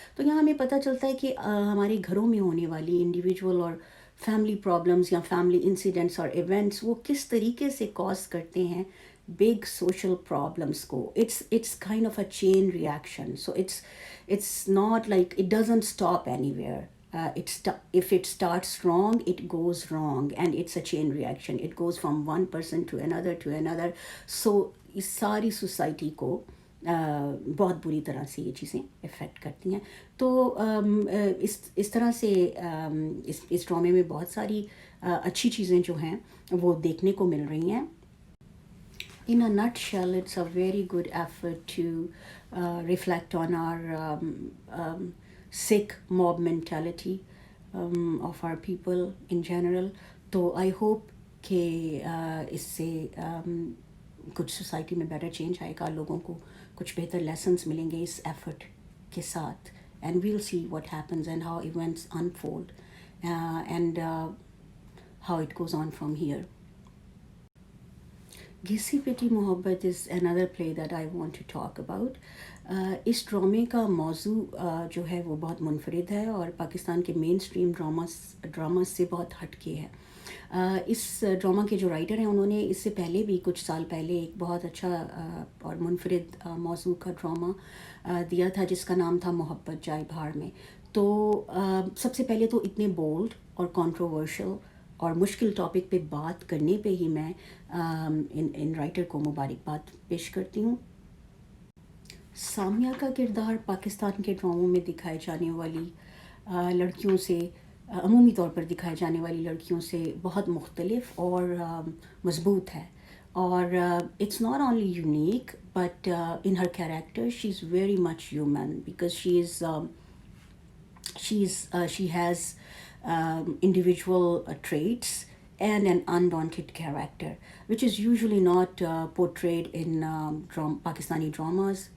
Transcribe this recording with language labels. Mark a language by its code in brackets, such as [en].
[ur] تو یہاں ہمیں پتہ چلتا ہے کہ ہمارے گھروں میں ہونے والی انڈیویجول اور فیملی پرابلمس یا فیملی انسیڈنٹس اور ایونٹس وہ کس طریقے سے کاز کرتے ہیں بگ سوشل پرابلمس کو. [en] It's kind of a chain reaction. So it's not like it doesn't stop anywhere. If it starts wrong, it goes wrong, and it's a chain reaction. It goes from one person to another. [ur] So اس ساری society کو بہت بری طرح سے یہ چیزیں effect کرتی ہیں. تو اس طرح سے اس ڈرامے میں بہت ساری اچھی چیزیں جو ہیں وہ دیکھنے کو مل رہی ہیں. [en] In a nutshell, it's a very good effort to reflect on our sick mob mentality of our people in general. [ur] تو [en] I hope [ur] کہ اس سے کچھ سوسائٹی میں [en] better change [ur] آئے گا، لوگوں کو کچھ بہتر لیسنس ملیں گے اس ایفرٹ کے ساتھ. [en] And we'll see what happens and how events unfold and how it goes on from here. Ghissi Pitti Mohabbat is another play that I want to talk about. [ur] اس ڈرامے کا موضوع جو ہے وہ بہت منفرد ہے اور پاکستان کے مین اسٹریم ڈراماز سے بہت ہٹ کے ہے. اس ڈرامہ کے جو رائٹر ہیں انہوں نے اس سے پہلے بھی کچھ سال پہلے ایک بہت اچھا اور منفرد موضوع کا ڈرامہ دیا تھا جس کا نام تھا محبت جائے بھاڑ میں. تو سب سے پہلے تو اتنے بولڈ اور کنٹروورشل اور مشکل ٹاپک پہ بات کرنے پہ ہی میں ان رائٹر کو مبارکباد پیش کرتی ہوں. سامیہ کا کردار پاکستان کے ڈراموں میں دکھائے جانے والی لڑکیوں سے، عمومی طور پر دکھائے جانے والی لڑکیوں سے بہت مختلف اور مضبوط ہے. [en] اور it's not only unique but in her character she is very much human because she has individual traits and an undaunted character which is usually not portrayed in Pakistani dramas.